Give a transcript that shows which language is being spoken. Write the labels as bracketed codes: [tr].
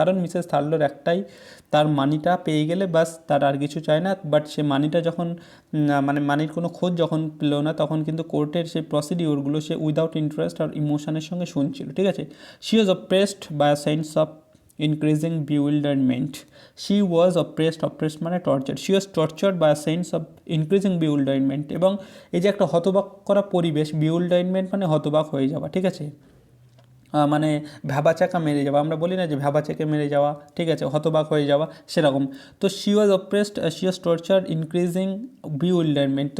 [bn] কারণ মিসেস থার্লোর একটাই, তার মানিটা পেয়ে গেলে বাস, তার আর কিছু চায় না। বাট সে মানিটা যখন মানে মানির কোনো খোঁজ যখন পেল না, তখন কিন্তু কোর্টের সেই প্রসিডিওরগুলো সে উইদাউট ইন্টারেস্ট আর ইমোশনের সঙ্গে শুনছিল, ঠিক আছে। [en] She was oppressed by a sense of increasing bewilderment. She was oppressed মানে tortured. She was tortured by a sense of increasing bewilderment, [bn] এবং এই যে একটা হতবাক করা পরিবেশ, bewilderment মানে হতবাক হয়ে যাওয়া, ঠিক আছে, মানে ভ্যাবাচাকা মেরে যাওয়া, আমরা বলি না যে ভ্যাবাচাকে মেরে যাওয়া, ঠিক আছে, হতবাক হয়ে যাওয়া সেরকম। [en] তো she was oppressed, she was tortured, increasing bewilderment.